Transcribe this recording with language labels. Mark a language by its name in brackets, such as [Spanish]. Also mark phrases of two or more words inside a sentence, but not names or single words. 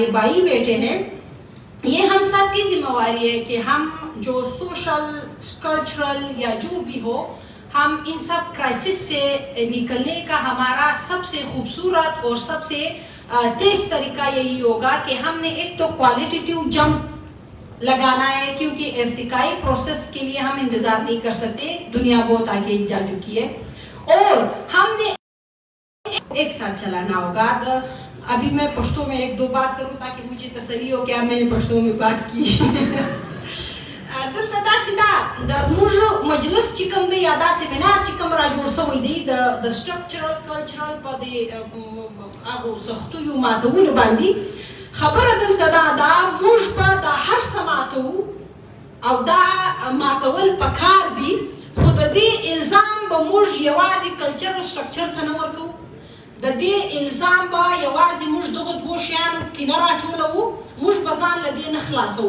[Urdu] بھائی بیٹھے ہیں، یہ ہم سب کی ذمہ واری ہے کہ ہم جو [English] social cultural [Urdu] یا جو بھی ہو، ہم ان سب کرائسس سے نکلنے کا ہمارا سب سے خوبصورت اور سب سے تیز طریقہ یہی ہوگا کہ ہم نے ایک تو [English] qualitative jump [Urdu] لگانا ہے، کیونکہ ارتقائی پروسیس کے لیے ہم انتظار نہیں کر سکتے، دنیا بہت آگے جا چکی ہے اور ہم نے ایک ساتھ چلانا ہوگا. ابھی میں پشتو میں ایک دو بات کروں تاکہ مجھے تسلی ہو کیا میں نے پشتو میں بات کی. [Pashto] دلته داسې ده د زموږ مجلس چې کوم دی یا دا سیمینار چې کوم را جوړ شوی دی د [English] structural cultural [Pashto] په دې هغو سختیو ماتولو باندې خبره دلته دا موږ به دا هر څه ماتوو او دا ماتول پکار دي، خو د دې الزام به موږ یوازې [English] cultural structure [Pashto] ته نه ورکوو، د دې الزام به یوازې موږ دغه دوو شیانو کې نه راټولوو، موږ به ځان له دې نه خلاصوو.